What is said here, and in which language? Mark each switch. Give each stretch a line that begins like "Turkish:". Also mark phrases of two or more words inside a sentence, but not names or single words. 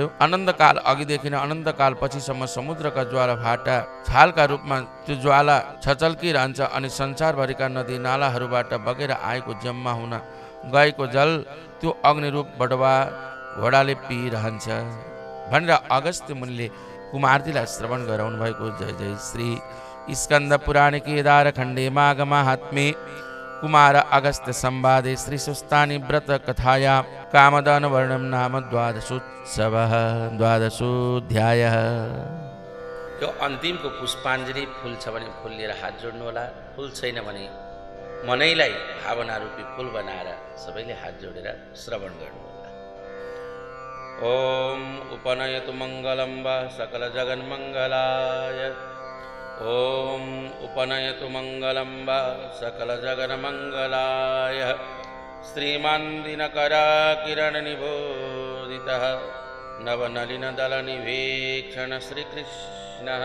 Nepali: अनन्तकाल अघिदेखि नै अनन्तकाल पछिसम्म समुद्रका ज्वाला भाटा छालका रूपमा त्यो ज्वाला छचल्किरहन्छ अनि संसारभरिका नदी नालाहरूबाट बगेर आएको जम्मा हुन गएको जल त्यो अग्निरूप बडवा घोडाले पिइरहन्छ भनेर अगस्त्य मुनिले कुमारजीलाई श्रवण गराउनु भएको।
Sanskrit: जय जय श्री स्कन्द पुराण केदार खण्डे माघ माहात्म्ये कुमार अगस्त्य संवादे श्री सुस्तानि व्रत कथाया कामदान वर्णम नाम द्वादशोऽध्यायः।
Nepali: यो अन्तिमको पुष्पाञ्जलि फुल छ भने फुल लिएर हात जोड्नु होला, फुल छैन भने मनैलाई भावना रूपी फुल बनाएर सबैले हात जोडेर श्रवण गर्नु होला।
Sanskrit: ओम उपनयतु मङ्गलं वा सकल जगन्मङ्गलाय। ओम उपनयतु मङ्गलं वा सकल जगन्मङ्गलाय। श्रीमान् दिनकराकिरणनिबोधितः नवनलिनदलनिवेक्षण श्रीकृष्णः।